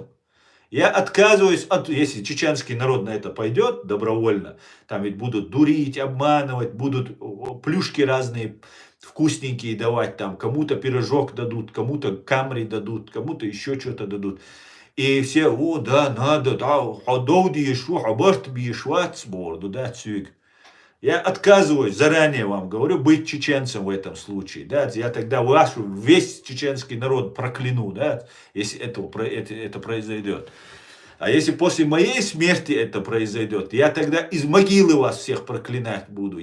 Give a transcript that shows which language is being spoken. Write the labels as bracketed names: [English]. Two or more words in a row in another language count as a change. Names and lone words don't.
[Russian] Я отказываюсь от, если чеченский народ на это пойдет добровольно, там ведь будут дурить, обманывать, будут плюшки разные вкусненькие давать, там кому-то пирожок дадут, кому-то камри дадут, кому-то еще что-то дадут. И все, о, да, надо, да, ходоуди ешу, хабарт биешват сборду, да, цюк. Я отказываюсь, заранее вам говорю, быть чеченцем в этом случае. Да? Я тогда весь чеченский народ прокляну, да? Если это произойдет. А если после моей смерти это произойдет, я тогда из могилы вас всех проклинать буду.